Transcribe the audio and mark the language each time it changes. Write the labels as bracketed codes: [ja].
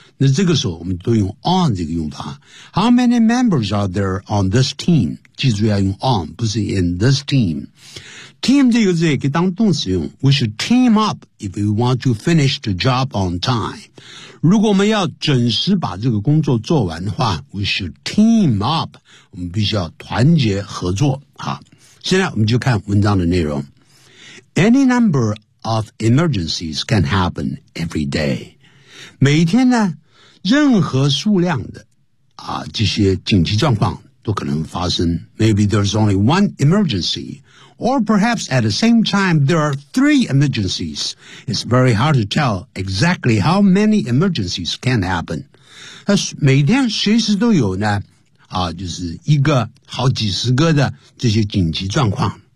[zh] 那这个时候我们都用 on 这个用法。 [en] How many members are there on this team? [zh] 记住要用 on, 不是 [en] in this team. [zh] Team 这个字也可以当动词用。 [en] We should team up if we want to finish the job on time. [zh] 如果我们要准时把这个工作做完的话 , [en] we should team up. [zh] 我们必须要团结合作。好，现在我们就看文章的内容。 [en] Any number of emergencies can happen every day. [zh] 每天呢任何数量的啊这些紧急状况都可能发生。 [en] Maybe there's only one emergency, or perhaps at the same time there are three emergencies. It's very hard to tell exactly how many emergencies can happen. [zh] 每天随时都有呢啊就是一个好几十个的这些紧急状况。